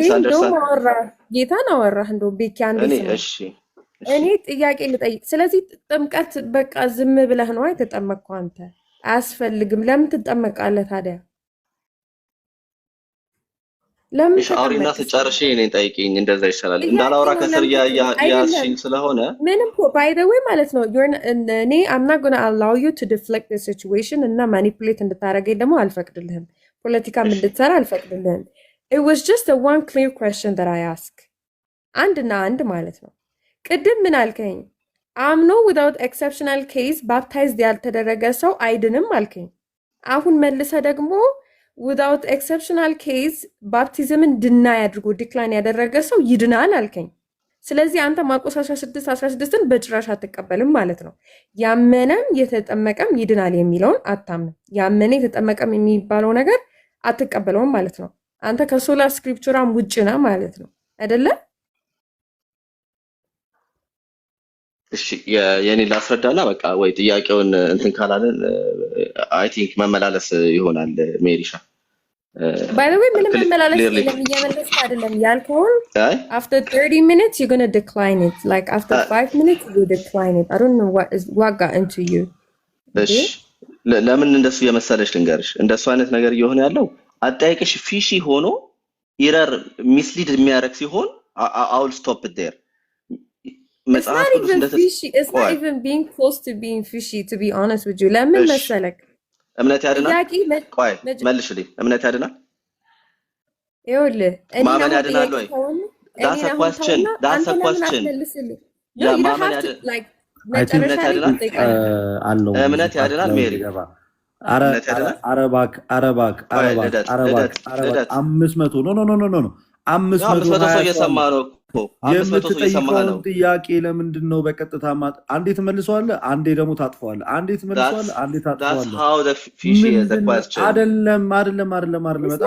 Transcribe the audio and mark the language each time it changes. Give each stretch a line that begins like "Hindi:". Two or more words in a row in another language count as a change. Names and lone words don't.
Amharic: እንደውም አወራህ፣ ጌታን አወራህ። እንደው ቤኪ አንዴ ስማ፣ እኔ ጥያቄ ልጠይቅ። ስለዚህ ጥምቀት በቃ ዝም ብለህ ነው የተጠመቅከው አንተ? አያስፈልግም። ለምን ትጠመቃለህ ታዲያ? ለምን አውሪና ስጨርሽ እኔን ጠይቂኝ። እንደዛ ይሻላል። እንዳላወራ ከስር ያያዝሽኝ ስለሆነ ምንም
English: by the way
Amharic: ማለት ነው። እኔ
English: I'm not going to allow you to deflect the situation
Amharic: እና ማኒፑሌት እንድታደርገኝ ደግሞ አልፈቅድልህም። ፖለቲካም እንድትሰራ አልፈቅድልህም።
English: It was just a one clear question that I asked።
Amharic: አንድና አንድ ማለት ነው። ቅድም ምን አልከኝ? አምኖ
English: without exceptional case
Amharic: ባፕታይዝድ ያልተደረገ ሰው አይድንም አልከኝ። አሁን መልሰ ደግሞ
English: without exceptional case
Amharic: ባፕቲዝምን ድናይ አድርጎ ዲክላይን ያደረገ ሰው ይድናል አልከኝ። ስለዚህ አንተ ማርቆስ 16:16ን በጭራሽ አትቀበልም ማለት ነው። ያመነም የተጠመቀም ይድናል የሚለውን አታምንም። ያመነ የተጠመቀም የሚባለው ነገር አትቀበለውም ማለት ነው። አንተ ከሶላ ስክሪፕቹራም ውጭ ነህ ማለት ነው አይደለ? እሺ የኔ ላስረዳና በቃ ወይ ጥያቄውን እንትን ካላለን
English: I think
Amharic: መመላለስ ይሆናል። ሜሪሻ
English: by the way
Amharic: ምንም መመላለስ የለም፣ እየመለስክ አይደለም ያልከውን
English: after 30 minutes you're going to decline it, like after 5 minutes you decline it. I don't know what got into you.
Amharic: እሺ ለምን እንደሱ የመሰለሽ ልንገርሽ። እንደሱ አይነት ነገር እየሆነ ያለው አጠያይቅሽ ፊሺ ሆኖ ኢረር ሚስሊድ የሚያደርግ ሲሆን
English: I will stop it there. It's not even being close to being fishy, to be honest with you.
Amharic: ለምን መሰለክ? እምነት ያድናል። ቆይ መልሽልኝ። እምነት ያድናል? ይኸውልህ ማመን ያድናል ወይ?
English: That's a question.
Amharic: ማመን ያድናል? እምነት ያድናል? ሜሪ አረባክ 500 ኖ 500 ሰው እየሰማ ነው። የምትጠይቀውን ጥያቄ ለምንድን ነው በቀጥታ አንዴ ትመልሰዋለህ፣ አንዴ ደግሞ ታጥፈዋለህ፣ አንዴ ትመልሰዋለህ፣ አንዴ ታጥፈዋለህ። አይደለም በጣም